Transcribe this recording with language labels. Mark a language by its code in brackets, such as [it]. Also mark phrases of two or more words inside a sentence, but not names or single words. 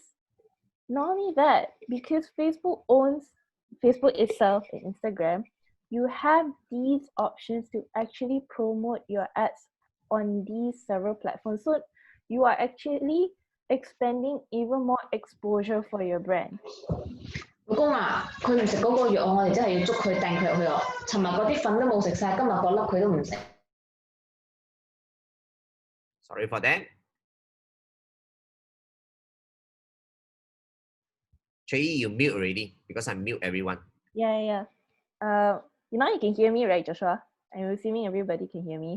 [en] Not only that, because Facebook owns Facebook itself and Instagram, you have these options to actually promote your ads on these several platforms. So you are actually expanding even more exposure for your brand. [yue] 老公啊，佢唔食嗰個藥，我哋真係要捉佢掟佢入去咯。尋日嗰啲粉都冇食晒，今日嗰粒佢都唔食。 [en] Sorry for that. Chui, you mute already because I mute everyone. Yeah. Now you can hear me, right, Joshua? I'm assuming everybody can hear me.